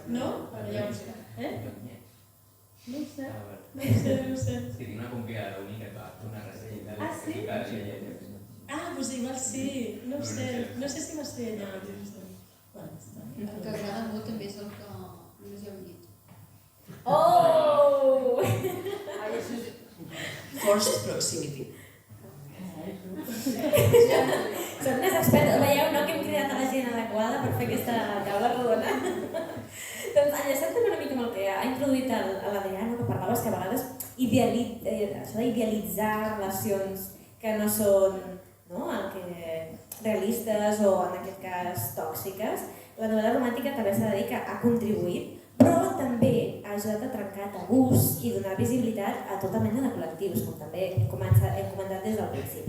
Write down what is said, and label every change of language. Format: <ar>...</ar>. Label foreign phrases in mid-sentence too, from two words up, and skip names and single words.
<ca>No? Ja ho sé. No sé. Sí, tinc una compilada única que una recerca de sí? Doncs igual sí. No sé si m'estic allà. El que agrada molt també és el que només hi ha un llit. Oh!</ca> <en>Forced proximity.</en> <ca>Són més experts. Veieu, no, que hem cridat a la gent adequada per fer aquesta taula rodona. Doncs enllaçant també una mica amb el que ha introduït l'Adrià, que parlaves que a vegades això d'idealitzar relacions que no són realistes o en aquest cas tòxiques, la novel·la romàntica també s'ha de dir que ha contribuït, però també ha ajudat a trencar tabús i donar visibilitat a tota mena de col·lectius, com també hem comentat des del principi.</ca>